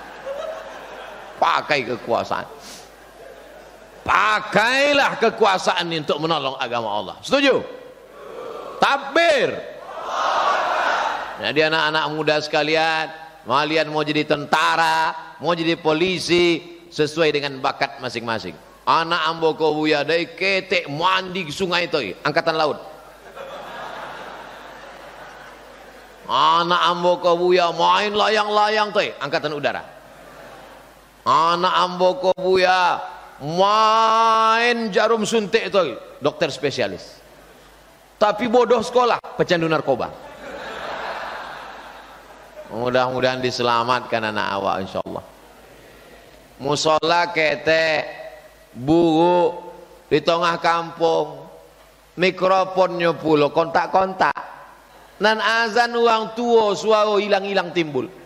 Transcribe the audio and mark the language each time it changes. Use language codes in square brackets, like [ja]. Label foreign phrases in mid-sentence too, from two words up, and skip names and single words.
[id] Pakai kekuasaan, pakailah kekuasaan ini untuk menolong agama Allah. Setuju? Takbir. Jadi anak-anak muda sekalian, kalian mau jadi tentara, mau jadi polisi, sesuai dengan bakat masing-masing. [min] Anak ambo ko buya dari ketek mandi sungai itu, [id] angkatan laut. [min] Anak ambo ko buya main layang-layang tuh, [id] angkatan udara. [min] Anak ambo ko buya main jarum suntik itu, [id] dokter spesialis. Tapi bodoh sekolah, pecandu narkoba. Mudah-mudahan diselamatkan anak awak insyaallah. [min] Musola kete buru di tengah kampung, mikrofonnya pula kontak-kontak, nan azan orang tua suara hilang-hilang timbul.